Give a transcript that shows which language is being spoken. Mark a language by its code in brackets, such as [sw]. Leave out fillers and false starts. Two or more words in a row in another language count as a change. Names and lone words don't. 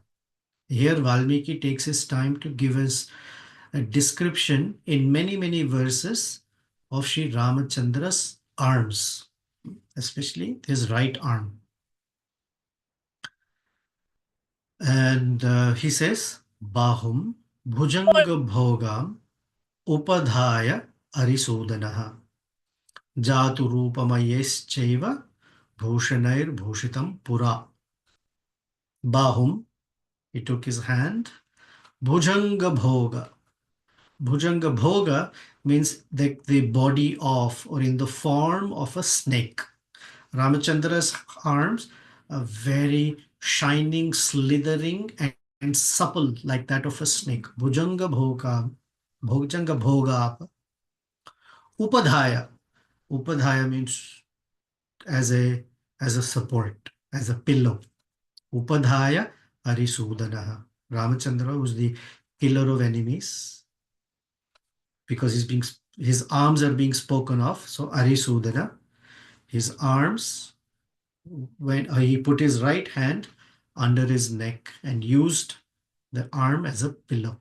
[en] Here Valmiki takes his time to give us a description in many, many verses of Sri Ramachandra's arms, especially his right arm. And he says, [sa] बाहुं भुजङ्ग भोगम् उपधाय अरिसूदनः जातु रूपमयैश्चैव भूषणैर्भूषितं पुरा. [en] Bahum, he took his hand. [sa] भुजङ्ग भोग. भुजङ्ग भोग [en] means the body of, or in the form of a snake. Ramachandra's arms are very shining, slithering, and supple like that of a snake. [sa] भुजङ्ग भोग। भुजङ्ग भोग. [en] Upadhaya. Upadhaya means as a support, as a pillow. [sa] उपधाय अरिसूदनः. [en] Ramachandra was the killer of enemies, because his arms are being spoken of. So Arisudana, his arms, when he put his right hand under his neck and used the arm as a pillow.